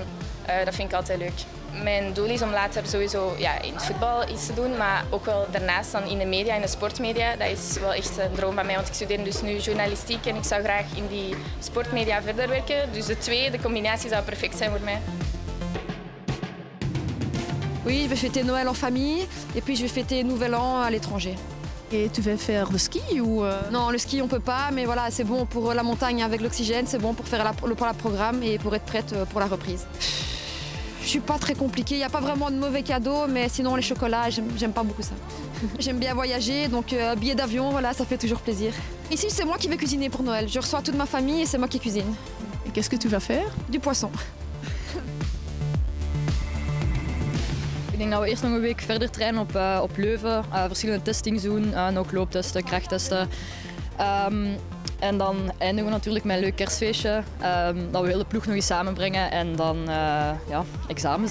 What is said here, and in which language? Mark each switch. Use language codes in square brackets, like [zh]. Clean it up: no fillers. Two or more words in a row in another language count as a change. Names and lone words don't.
[nl] Dat vind ik altijd leuk. Mijn doel is om later sowieso in het voetbal iets te doen, maar ook wel daarnaast dan in de media, in de sportmedia. Dat is wel echt een droom van mij, want ik studeer dus nu journalistiek en ik zou graag in die sportmedia verder werken. Dus de combinatie zou perfect zijn voor mij. [fr] Oui, je vais fêter Noël en famille et puis je vais fêter Nouvel An à l'étranger. Et tu vas faire le ski ou Non, le ski on peut pas, mais voilà, c'est bon pour la montagne avec l'oxygène, c'est bon pour faire le programme et pour être prête pour la reprise. Je suis pas très compliquée, il n'y a pas vraiment de mauvais cadeaux, mais sinon les chocolats, j'aime pas beaucoup ça. J'aime bien voyager, donc billet d'avion, voilà, ça fait toujours plaisir. Ici, c'est moi qui vais cuisiner pour Noël. Je reçois toute ma famille et c'est moi qui cuisine. Et qu'est-ce que tu vas faire? Du poisson. [nl] Ik denk dat we eerst nog een week verder trainen op Leuven, verschillende testings doen, en ook looptesten, krachttesten. En dan eindigen we natuurlijk met een leuk kerstfeestje, dat we de hele ploeg nog eens samenbrengen en dan ja, examens.